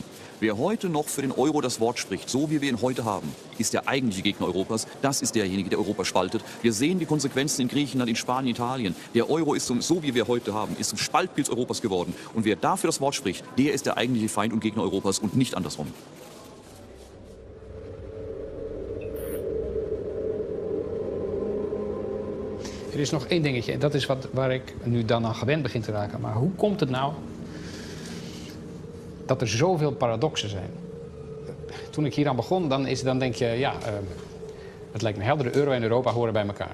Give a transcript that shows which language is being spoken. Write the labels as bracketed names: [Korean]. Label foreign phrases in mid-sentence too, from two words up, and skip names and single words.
[German] Wer heute noch für den Euro das Wort spricht, so wie wir ihn heute haben, ist der eigentliche Gegner Europas. Das ist derjenige, der Europa spaltet. Wir sehen die Konsequenzen in Griechenland, in Spanien, Italien. Der Euro ist, so wie wir heute haben, ist zum Spaltpilz Europas geworden. Und wer dafür das Wort spricht, der ist der eigentliche Feind und Gegner Europas und nicht andersrum. [Dutch] Er is nog één dingetje, en dat is waar ik nu dan aan gewend begin te raken. Maar hoe komt het nou dat er zoveel paradoxen zijn? Toen ik hier aan begon, dan denk je, het lijkt me helder, de euro en Europa horen bij elkaar.